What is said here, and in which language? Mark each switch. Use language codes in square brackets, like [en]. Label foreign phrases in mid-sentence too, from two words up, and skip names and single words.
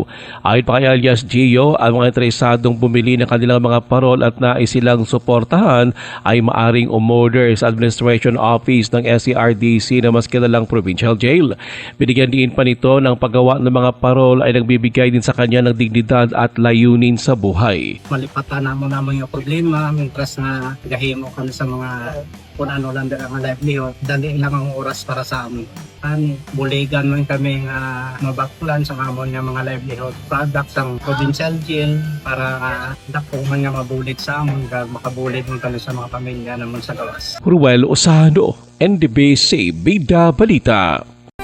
[tl] Ayon pa kay alias Gio, ang mga interesadong bumili ng kanilang mga parol at nais silang suportahan ay maaring umorder sa Administration Office ng SCRDC na mas kilalang Provincial Jail. Binigyan din pa nito ng paggawa ng mga parol ay nagbibigay din sa kanya ng dignidad at layunin sa buhay. [hil] Malipatan naman yung problema, mientras na gahimo kami sa mga kung ano lang ang livelihood, dali lang ang oras para sa amin. Buligan man kami mabaktulan sa amon nga mga [en] livelihood products [hil] ang provincial jail para dako man nga mabulit sa amon, makabulit man kami sa mga pamilya naman sa gawas. Ruel Osano, NDBC Bida Balita.